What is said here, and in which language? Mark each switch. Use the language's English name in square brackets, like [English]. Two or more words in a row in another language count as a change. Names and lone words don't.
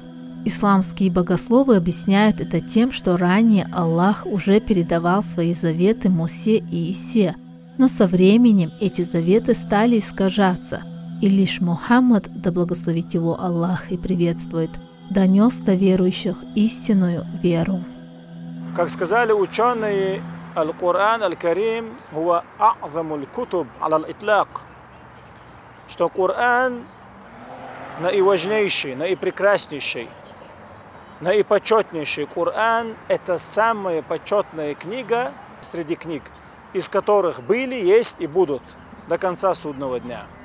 [Russian] Исламские богословы объясняют это тем, что ранее Аллах уже передавал свои заветы Мусе и Исе, но со временем эти заветы стали искажаться, и лишь Мухаммад, да благословит его Аллах и приветствует, донес до верующих истинную веру. Как сказали ученые, [Arabic] القرآن الكريم هو أعظم الكتب على الإطلاق, [Russian] что Коран наиважнейший, наипрекраснейший, наипочетнейший Коран – это самая почетная книга среди книг, из которых были, есть и будут до конца судного дня.